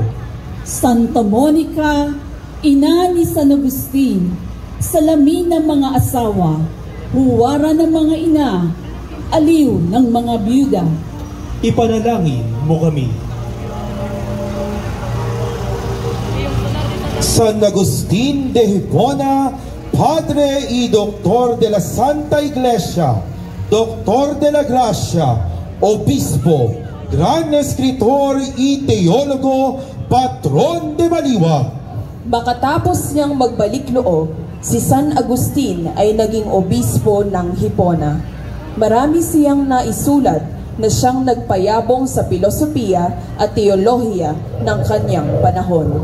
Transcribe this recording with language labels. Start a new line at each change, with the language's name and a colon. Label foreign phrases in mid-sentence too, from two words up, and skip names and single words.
Filipino: Santa Monica, ina ni San Agustin, salamin ng mga asawa, huwara ng mga ina, aliw ng mga byuda. Ipanalangin mo kami.
Spanish: San Agustin de Hipona, Padre y Doctor de la Santa Iglesia, Doctor de la Gracia, Obispo, Gran Escritor y Teólogo, Patron de Baliwag.
Filipino: Makatapos niyang magbalik loob, si San Agustin ay naging obispo ng Hipona. Marami siyang naisulat na siyang nagpayabong sa filosofiya at teolohiya ng kanyang panahon.